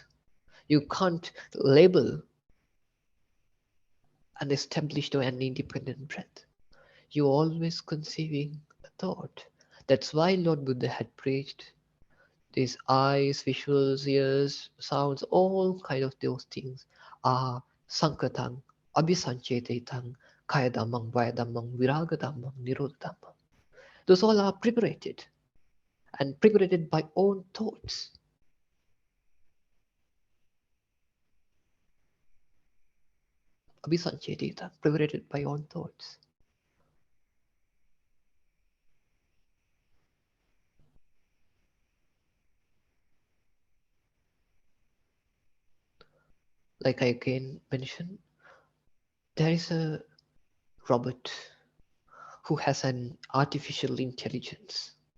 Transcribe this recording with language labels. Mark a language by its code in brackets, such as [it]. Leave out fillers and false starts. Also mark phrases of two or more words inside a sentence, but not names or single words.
[en] You can't label an established or an independent breath. You're always conceiving a thought. That's why Lord Buddha had preached these eyes, visuals, ears, sounds, all kind of those things are [pi] sankatang, abhisanchetetang, kaya dhammang, vaya dhammang, viraga dhammang, nirodha dhammang. [en] Those all are preparated and preparated by own thoughts. Abhisanchetetang, preparated by own thoughts. Like I again mentioned, there is a robot who has an artificial intelligence.